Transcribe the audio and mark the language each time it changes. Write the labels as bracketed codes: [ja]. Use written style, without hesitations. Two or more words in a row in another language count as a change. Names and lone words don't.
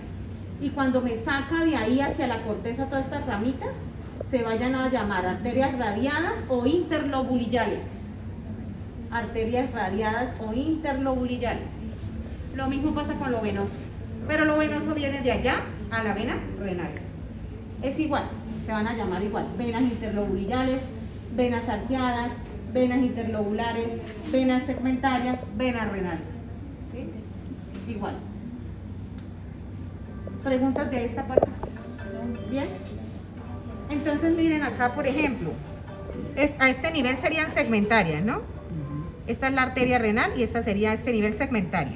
[es] Y cuando me saca de ahí hacia la corteza todas estas ramitas, se vayan a llamar arterias radiadas o interlobulillales. Arterias radiadas o interlobulillales. Lo mismo pasa con lo venoso, pero lo venoso viene de allá a la vena renal. Es igual, se van a llamar igual, venas interlobulillales, venas arqueadas, venas interlobulares, venas segmentarias, venas renales. ¿Sí? Igual. ¿Preguntas de esta parte? ¿Bien? Entonces miren acá, por ejemplo, a este nivel serían segmentarias, ¿no? Esta es la arteria renal y esta sería a este nivel segmentaria.